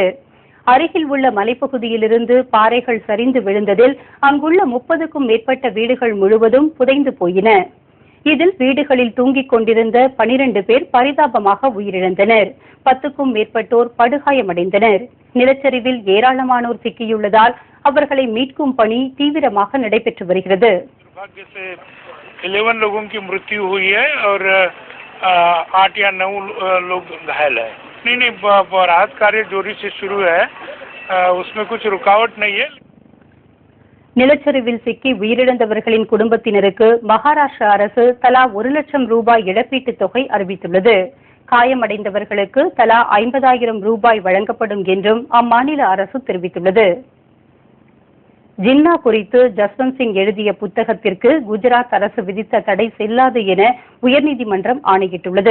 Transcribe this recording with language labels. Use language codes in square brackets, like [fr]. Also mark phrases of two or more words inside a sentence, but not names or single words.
[ta] அருகில் உள்ள மலைப்பகுதியிலிருந்து பாறைகள் சரிந்து விழுந்ததில் அங்குள்ள 30க்கும் மேற்பட்ட வீடுகள் முழுவதும் புதைந்து போயின. இதில் வீடுகளில் தூங்கிக் கொண்டிருந்த 12 பேர் பரிதாபமாக உயிரிழந்தனர். 10க்கும் மேற்பட்டோர் படுகாயமடைந்தனர். நிலச்சரிவில் ஏராளமானோர் சிக்கியுள்ளதால் அவர்களை மீட்கும் பணி தீவிரமாக நடைபெற்று வருகிறது. [hi] 11 लोगों की मृत्यु हुई है और 8 या 9 लोग घायल है. नहीं राहत कार्य जोरी से शुरू है, उसमें कुछ रुकावट नहीं है. [ta] நிலச்சரிவில் சிக்கி உயிரிழந்தவர்களின் குடும்பத்தினருக்கு மகாராஷ்டிரா அரசு தலா 1 லட்சம் ரூபாய் இழப்பீட்டுத் தொகை அறிவித்துள்ளது. காயமடைந்தவர்களுக்கு தலா 50,000 ரூபாய் வழங்கப்படும் என்றும் அம்மாநில அரசு தெரிவித்துள்ளது. ஜின்னா குறித்து ஜஸ்வந்த் சிங் எழுதிய புத்தகத்திற்கு குஜராத் அரசு விதித்த தடை செல்லாது என உயர்நீதிமன்றம் ஆணையிட்டுள்ளது.